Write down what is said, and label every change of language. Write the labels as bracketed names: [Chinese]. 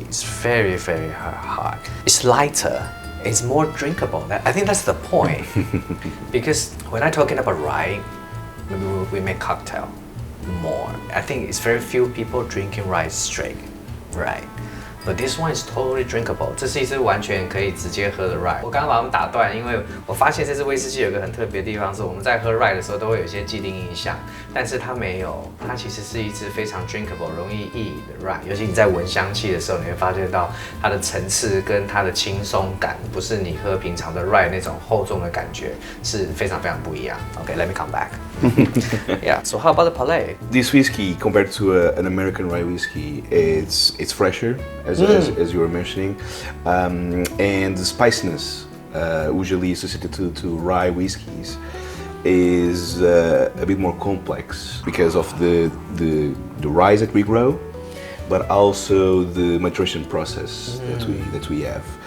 [English] It's very, very hard. It's lighter. It's more drinkable. I think that's the point. Because when I'm talking about rye, we make cocktail more. I think it's very few people drinking rye straight, right? But this one is totally drinkable. [Chinese] 这是一支完全可以直接喝的 rye。我刚刚把他们打断，因为我发现这支威士忌有一个很特别的地方，是我们在喝 rye 的时候都会有一些既定印象，但是它没有，它其实是一支非常 drinkable、容易易饮的 rye。尤其你在闻香气的时候，你会发现到它的层次跟它的轻松感，不是你喝平常的 rye 那种厚重的感觉，是非常非常不一样。 [English] Okay, let me come back. Yeah. So how about the palate? This whiskey, compared to an American rye whiskey, it's fresher, as you were mentioning, and the spiciness usually associated to rye whiskies is a bit more complex because of the rye that we grow, but also the maturation process that we have.